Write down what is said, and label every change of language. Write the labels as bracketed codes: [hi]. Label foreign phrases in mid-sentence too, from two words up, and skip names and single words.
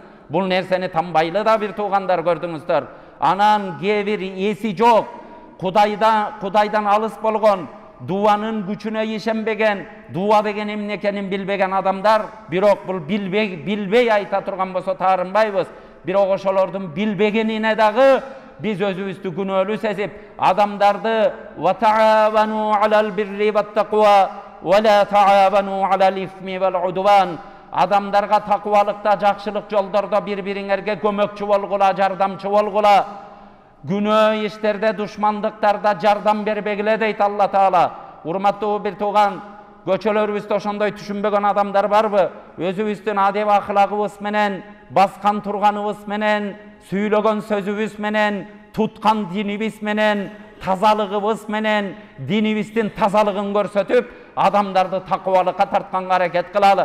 [ky] Бул нерсени танбайлы да бир туугандар, көрдүңүздөр. Анан кээ бир эси жок, Кудайдан алыс болгон, дуанын күчүнө ишенбеген, дуа деген эмне экенин билбеген адамдар, бирок бул билбей айта турган болсо таарынбайбыз. Бирок ошолордун билбегенине дагы биз өзүбүздү күнөөлүү сезип, адамдарды [ar] وتعاونوا على البر والتقوى ولا تعاونوا على الإثم والعدوان, [ky] адамдарга такыбалыкта, жакшылык жолдордо бири-бириңерге көмөкчү болгула, жардамчы болгула, күнөө иштерде, душмандыктарда жардам бербегиле дейт Алла Таала. Урматтуу бир тууган, көчөлөрүбүздө ошондой түшүнбөгөн адамдар барбы? Өзүбүздүн адеп акылагыбыз менен, баскан турганыбыз менен, сүйлөгөн сөзүбүз менен, туткан динибиз менен, тазалыгыбыз менен, динибиздин тазалыгын көрсөтүп, адамдарды такыбалыкка тартканга аракет кылалы.